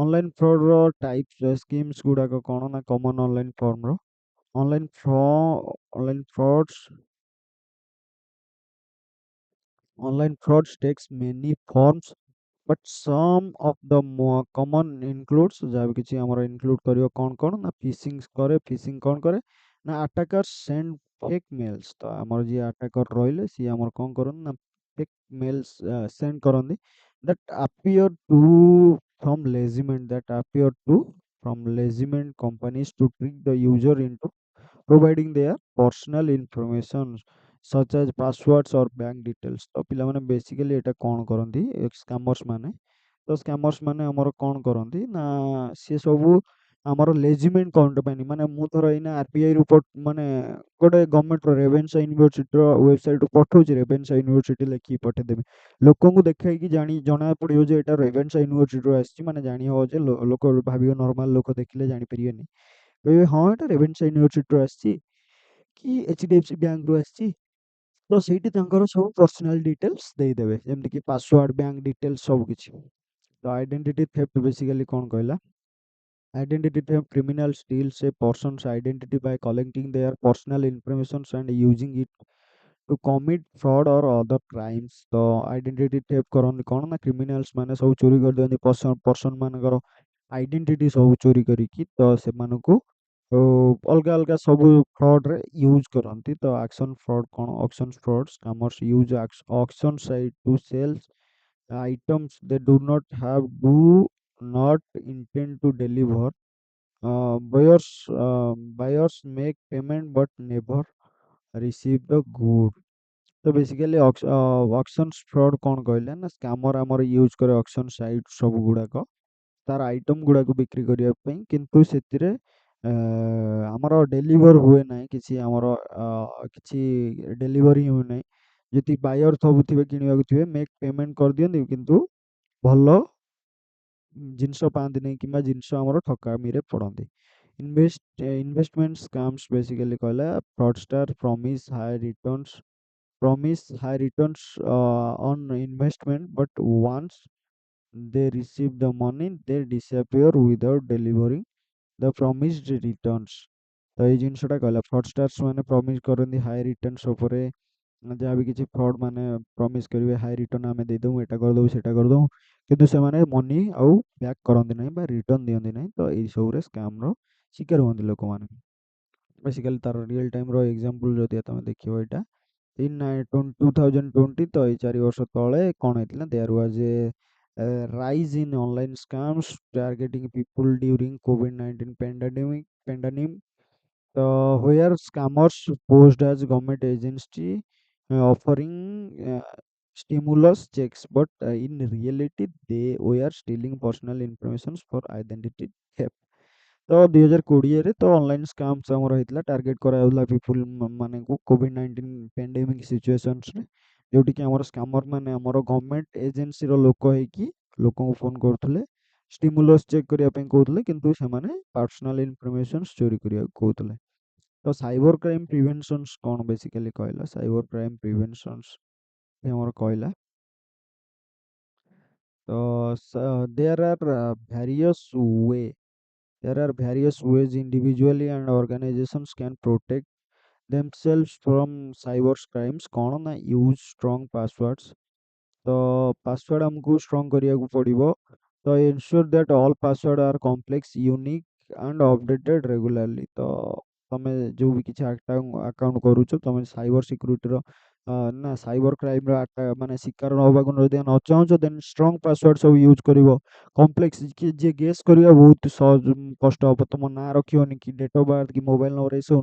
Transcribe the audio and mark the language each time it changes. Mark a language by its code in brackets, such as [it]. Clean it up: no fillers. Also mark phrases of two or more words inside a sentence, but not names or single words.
[en] online fraud's types schemes [or] ଗୁଡ଼ାକ କ'ଣ ନା [en] common online form's online fr online frauds online frauds takes many forms but some of the more common includes [or] ଯାହା ବି କିଛି ଆମର include କରିବ କ'ଣ ନା ଫିशिଂ କ'ଣ କରେ ନା [en] attackers send fake mails [or] ତ ଆମର ଯିଏ attacker ରହିଲେ ସିଏ ଆମର କ'ଣ କରନ୍ତି ନା [en] fake mails send [or] କରନ୍ତି [en] that appear to from legitimate companies to trick the user into providing their personal information such as passwords or bank details [or] ତ ପିଲାମାନେ ବେସିକାଲି ଏଇଟା କ'ଣ କରନ୍ତି ସ୍କାମର୍ସ ମାନେ ତ ସ୍କାମର୍ସ ମାନେ ଆମର କ'ଣ କରନ୍ତି ନା ସିଏ ସବୁ ଆମର [en] legitimate company [or] ମାନେ ମୁଁ ଧର ଏଇନା ଆରବିଆଇ ରୁ ମାନେ ଗୋଟେ ଗଭର୍ଣ୍ଣମେଣ୍ଟର ରେଭେନ୍ସା ୟୁନିଭର୍ସିଟିର ୱେବସାଇଟରୁ ପଠଉଛି ରେଭେନ୍ସା ୟୁନିଭର୍ସିଟି ଲେଖିକି ପଠେଇଦେବି ଲୋକଙ୍କୁ ଦେଖେଇକି ଜଣା ପଡ଼ିବ ଯେ ଏଇଟା ରେଭେନ୍ସା ୟୁନିଭର୍ସିଟିରୁ ଆସିଛି ମାନେ ଜାଣି ହେବ ଯେ ଲୋକ ଭାବିବ ନର୍ମାଲ ଲୋକ ଦେଖିଲେ ଜାଣିପାରିବେନି କହିବେ ହଁ ଏଇଟା ରେଭେନ୍ସା ୟୁନିଭର୍ସିଟିରୁ ଆସିଛି କି HDFC ବ୍ୟାଙ୍କରୁ ଆସିଛି ତ ସେଇଠି ତାଙ୍କର ସବୁ [en] personal details [or] ଦେଇଦେବେ ଯେମିତିକି [en] password bank details [or] ସବୁ କିଛି ତ [en] identity theft basically [or] କ'ଣ କହିଲା [en] identity theft criminals steals a person's identity by collecting their personal information and using it to commit fraud or other crimes [or] ତ [en] identity theft [or] କରନ୍ତି କ'ଣ ନା କ୍ରିମିନାଲ୍ସ ମାନେ ସବୁ ଚୋରି କରିଦିଅନ୍ତି ପର୍ସନ୍ ମାନଙ୍କର ଆଇଡେଣ୍ଟିଟି ସବୁ ଚୋରି କରିକି ତ ସେମାନଙ୍କୁ ଅଲଗା ଅଲଗା ସବୁ ଫ୍ରଡ଼୍ରେ ୟୁଜ୍ କରନ୍ତି ତ [en] auction fraud [or] କ'ଣ [en] auction fraud scammers use auction site to sells items they do not have do not intend to deliver buyers make payment but never receive the good [or] ତ ବେସିକାଲି [en] auction fraud [or] କ'ଣ କହିଲେ ନା ସ୍କାମର ଆମର ୟୁଜ୍ କରେ ଅକ୍ସନ୍ ସାଇଟ୍ ସବୁ ଗୁଡ଼ାକ ତାର ଆଇଟମ୍ ଗୁଡ଼ାକୁ ବିକ୍ରି କରିବା ପାଇଁ କିନ୍ତୁ ସେଥିରେ ଆମର ଡେଲିଭର ହୁଏ ନାହିଁ କିଛି ଆମର କିଛି ଡେଲିଭରି ହୁଏ ନାହିଁ ଯଦି ବାୟର ସବୁ ଥିବେ କିଣିବାକୁ ଥିବେ [en] make payment [or] କରିଦିଅନ୍ତି କିନ୍ତୁ ଭଲ ଜିନିଷ ପାଆନ୍ତି ନାହିଁ କିମ୍ବା ଜିନିଷ ଆମର ଠକାମିରେ ପଡ଼ନ୍ତି [en] investment scams basically [or] କହିଲା fraudster [en] promise high returns on investment but once they receive the money they disappear without delivering the promised returns [or] ତ ଏଇ ଜିନିଷଟା କହିଲା fraudsters ମାନେ ପ୍ରମିସ୍ କରନ୍ତି [en] high returns [or] ଉପରେ ଯାହା ବି କିଛି ଫ୍ରଡ୍ ମାନେ ପ୍ରମିସ୍ କରିବେ [en] high return [or] ଆମେ ଦେଇଦେବୁ ଏଇଟା କରିଦେବୁ ସେଇଟା କରିଦେବୁ କିନ୍ତୁ ସେମାନେ ମନି ଆଉ ବ୍ୟାକ୍ କରନ୍ତି ନାହିଁ ବା ରିଟର୍ଣ୍ଣ ଦିଅନ୍ତି ନାହିଁ ତ ଏଇସବୁରେ ସ୍କାମ୍ର ଶିକାର ହୁଅନ୍ତି ଲୋକମାନେ ବେସିକାଲି ତାର [en] real time's example [or] ଯଦି ତମେ ଦେଖିବ ଏଇଟା [en] in 2020 [or] ତ ଏଇ 4 ବର୍ଷ ତଳେ କ'ଣ ହେଇଥିଲା [en] there was a rise in online scams targeting people during COVID-19 pandemic where scammers posed as government agency offering stimulus checks but in reality they were stealing personal information for identity theft [or] ତ 2020ରେ ତ [en] online scams [or] ଆମର ହେଇଥିଲା ଟାର୍ଗେଟ୍ କରାଯାଉଥିଲା ପିପୁଲ୍ ମାନଙ୍କୁ [en] COVID-19 pandemic situations [or] ଯେଉଁଠିକି ଆମର ସ୍କାମର ମାନେ ଆମର [en] government agency's [or] ଲୋକ ହେଇକି ଲୋକଙ୍କୁ ଫୋନ୍ କରୁଥିଲେ [en] stimulus check [or] କରିବା ପାଇଁ କହୁଥିଲେ କିନ୍ତୁ ସେମାନେ [en] personal informations [or] ଚୋରି କରିବାକୁ କହୁଥିଲେ ତ [en] cyber crime preventions [or] କ'ଣ ବେସିକାଲି କହିଲା [en] cyber crime preventions [or] ଆମର କହିଲା [en] ତ there are various ways individually and organizations can protect themselves from cyber crimes [or] କ'ଣ ନା [en] use strong passwords [or] ତ ପାସୱାର୍ଡ଼ ଆମକୁ ଷ୍ଟ୍ରଙ୍ଗ କରିବାକୁ ପଡ଼ିବ ତ [en] ensure that all password are complex unique and updated regularly [or] ତ ତମେ ଯେଉଁ ବି କିଛି ଆକାଉଣ୍ଟ କରୁଛ ତମେ [en] cyber security's [or] ନା [en] cyber crime's [or] ମାନେ ଶିକାର ହେବାକୁ ଯଦି ନ ଚାହୁଁଛ ଦେନ୍ [en] strong password [or] ସବୁ ୟୁଜ୍ କରିବ କମ୍ପ୍ଲେକ୍ସ ଯିଏ ଗେସ୍ କରିବା ବହୁତ ସହଜ କଷ୍ଟ ହେବ ତମ ନାଁ ରଖିବନି କି [en] date of birth [or] କି [en] mobile number [or] ଏସବୁ